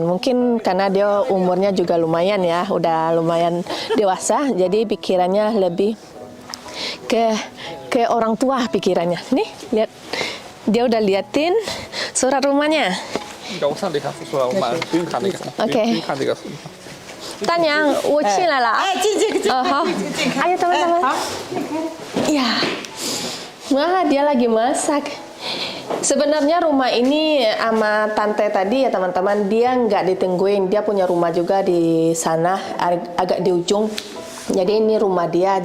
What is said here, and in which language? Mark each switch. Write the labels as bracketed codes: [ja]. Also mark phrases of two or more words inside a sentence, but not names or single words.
[id] Mungkin karena dia umurnya juga lumayan ya, udah lumayan dewasa, jadi pikirannya lebih ke orang tua pikirannya. Nih, lihat. Dia udah liatin surat rumahnya. Nggak usah lihat surat rumah, Oke. Tanya, [zh] 我进来了。哎，进， [id] 好。Ayo teman-teman. Ya. Wah, dia lagi masak. Sebenarnya rumah ini sama tante tadi ya teman-teman, dia nggak ditungguin. Dia punya rumah juga di sana, agak di ujung. Jadi ini rumah dia.